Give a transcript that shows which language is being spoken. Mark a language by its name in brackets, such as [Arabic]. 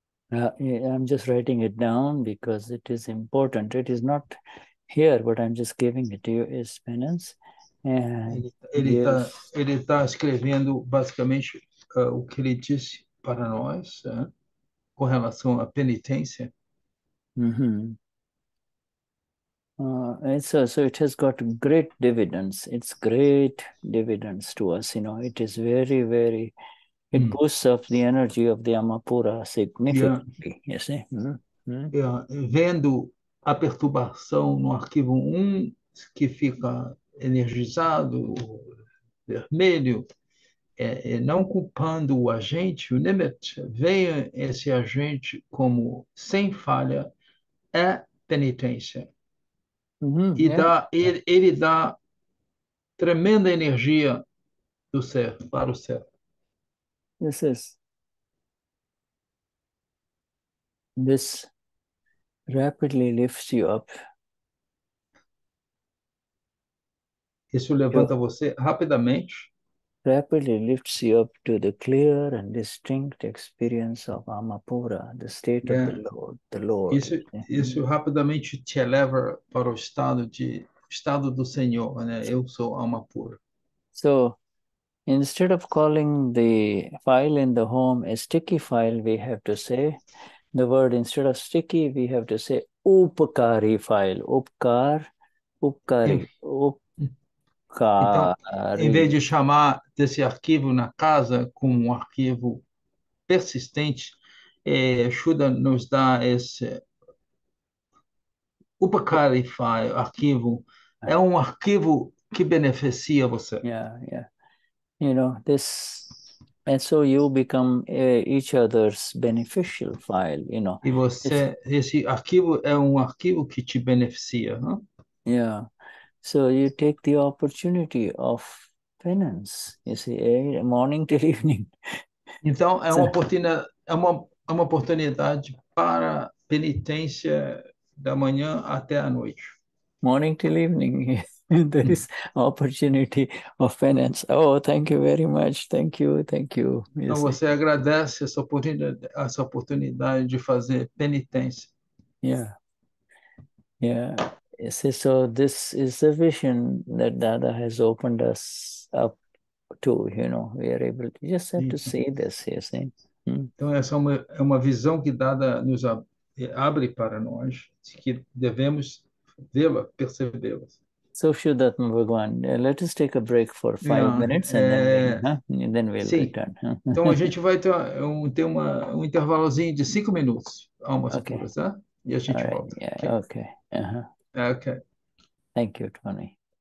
[English] I'm just writing it down because it is important. It is not here, but I'm just giving it to you as penance. [Portuguese] Ele está escrevendo basicamente o que ele disse para nós com relação à penitência. [English] So it has got great dividends. It's great dividends to us. It is very, very. It boosts up the energy of the Amapura significantly. You see. [Portuguese] Vendo a perturbação no arquivo 1, que fica energizado, vermelho, não culpando o agente, o Nimet, veja esse agente como sem falha, é penitência. Ele dá tremenda energia do ser, para o ser. [English] This rapidly lifts you up. [Portuguese] Isso levanta você rapidamente. [English] Rapidly lifts you up to the clear and distinct experience of Amapura, the state of the Lord. [Portuguese] Isso rapidamente te eleva para o estado do Senhor, né? Eu sou Amapura. [English] So, instead of calling the file in the home a sticky file, we have to say the word, instead of sticky, we have to say upakari file. Upkar Upkari. [Portuguese] Então, em vez de chamar desse arquivo na casa como um arquivo persistente, Shuddha nos dá esse Upakari file, arquivo. É um arquivo que beneficia você. [English] Yeah. This, and so you become each other's beneficial file, [Portuguese] E esse arquivo é um arquivo que te beneficia, né? [English] Yeah. So you take the opportunity of penance, you see, morning till evening. [Portuguese] Então, é uma oportunidade para penitência da manhã até a noite. [English] Morning till evening, there is opportunity of penance. Oh, thank you very much. Thank you. [Portuguese] Então, você agradece essa oportunidade de fazer penitência. [English] Yeah. So this is the vision that Dada has opened us up to, we are able to just have to see this, you see. [Portuguese] Então, essa é uma visão que Dada nos abre para nós, que devemos vê-la, percebê-la. [English] So, Vishuddhatma Bhagwan, let us take a break for 5 minutes and then we'll return. [Portuguese] Então, a gente vai ter um intervalozinho de 5 minutos, almas puras, tá? E a gente volta. [English] Yeah, okay. Okay. Thank you, Tony.